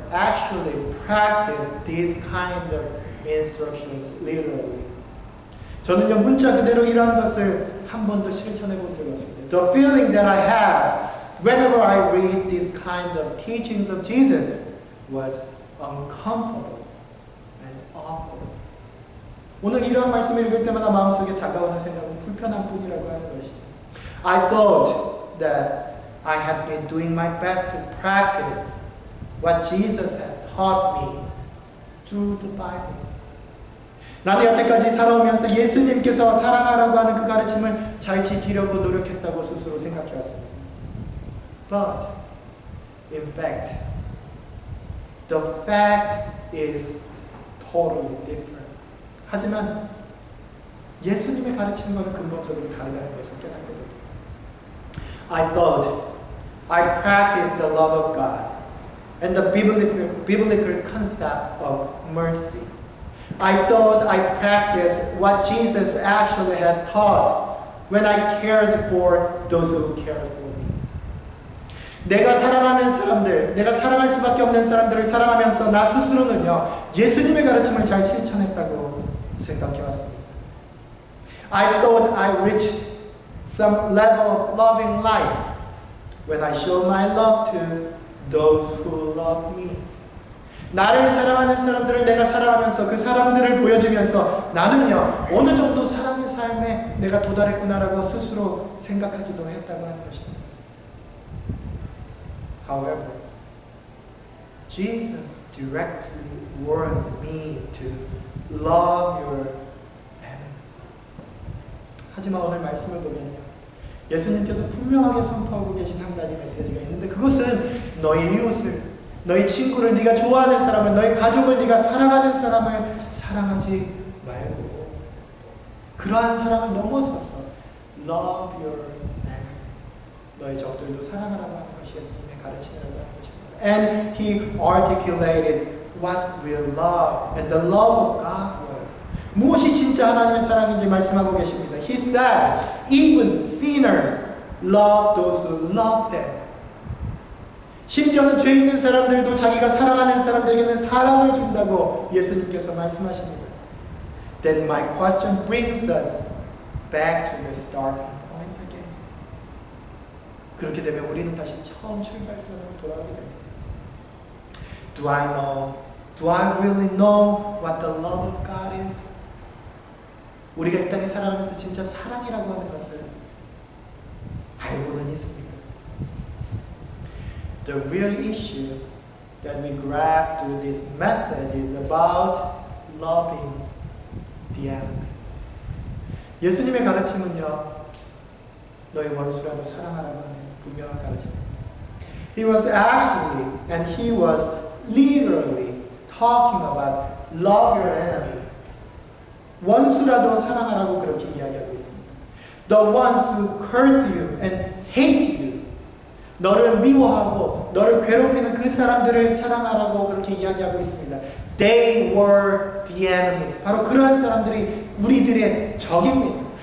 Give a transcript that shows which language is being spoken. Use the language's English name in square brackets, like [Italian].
[English] actually practice these kind of instructions literally. [Korean] 저는요 문자 그대로 이러한 것을 한 번도 실천해 본 적이 없습니다. [English] The feeling that I have whenever I read these kind of teachings of Jesus was uncomfortable and awkward. [Korean] 오늘 이런 말씀을 읽을 때마다 마음속에 다가오는 생각은 불편한 뿐이라고 하는 것이죠. [English] I thought that I had been doing my best to practice what Jesus had taught me through the Bible. [Korean] 나는 여태까지 살아오면서 예수님께서 사랑하라고 하는 그 가르침을 잘 지키려고 노력했다고 스스로 생각해왔습니다. [English] But, in fact, the fact is totally different. [Korean] 하지만 예수님의 가르치는 것은 근본적으로 다르다는 것을 깨닫게 됩니다. [English] I thought I practiced the love of God and the biblical concept of mercy. I thought I practiced what Jesus actually had taught when I cared for those who cared for me. [Korean] 내가 사랑하는 사람들, 내가 사랑할 수밖에 없는 사람들을 사랑하면서 나 스스로는요, 예수님의 가르침을 잘 실천했다고 생각해왔습니다. [English] I thought I reached some level of loving life when I showed my love to those who love me. [Korean] 나를 사랑하는 사람들을 내가 사랑하면서 그 사람들을 보여주면서 나는요 어느 정도 사랑의 삶에 내가 도달했구나라고 스스로 생각하기도 했다고 하는 것입니다. [English] However, Jesus directly warned me to love your enemy. [Korean] 하지만 오늘 말씀을 보면요 예수님께서 분명하게 선포하고 계신 한 가지 메시지가 있는데 그것은 너의 이웃을 너희 친구를 네가 좋아하는 사람을 너희 가족을 네가 사랑하는 사람을 사랑하지 말고 그러한 사랑을 넘어서서 [English] love your enemy [Korean] 너희 적들도 사랑하라고 하는 것이 예수님의 가르침이라고 하는 것입니다. [English] And he articulated what real love and the love of God was. [Korean] 무엇이 진짜 하나님의 사랑인지 말씀하고 계십니다. [English] He said, even sinners love those who love them. [Korean] 심지어는 죄 있는 사람들도 자기가 사랑하는 사람들에게는 사랑을 준다고 예수님께서 말씀하십니다. [English] Then my question brings us back to the starting point again. [Korean] 그렇게 되면 우리는 다시 처음 출발선으로 돌아가게 됩니다. [English] Do I really know what the love of God is? [Korean] 우리가 이 땅에 살아가면서 진짜 사랑이라고 하는 것을 알고는 있습니다. [English] The real issue that we grab through this message is about loving the enemy. [Korean] 예수님의 가르침은요, 너희 원수라도 사랑하라고 하는 분명한 가르침입니다. [English] He was actually, and he was literally talking about love your enemy. [Korean] 원수라도 사랑하라고 그렇게 이야기하고 있습니다. [English] The ones who curse you and hate you. [Korean] 너를 미워하고 너를 괴롭히는 그 사람들을 사랑하라고 그렇게 이야기하고 있습니다. [English] They were the enemies. [Korean] 바로 그러한 사람들이 우리들의 적입니다.